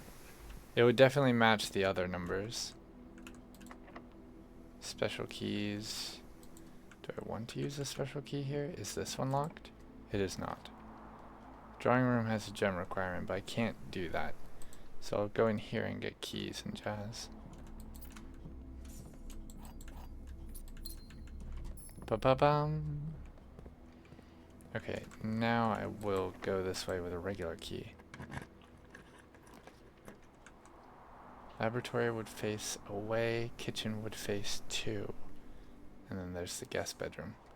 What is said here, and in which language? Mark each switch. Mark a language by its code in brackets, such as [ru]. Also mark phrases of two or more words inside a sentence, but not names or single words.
[en] It would definitely match the other numbers. Special keys. Do I want to use a special key here? Is this one locked? It is not. Drawing room has a gem requirement, but I can't do that. So I'll go in here and get keys and jazz. Ba-ba-bum. Okay, now I will go this way with a regular key. Laboratory would face away, kitchen would face 2. And then there's the guest bedroom.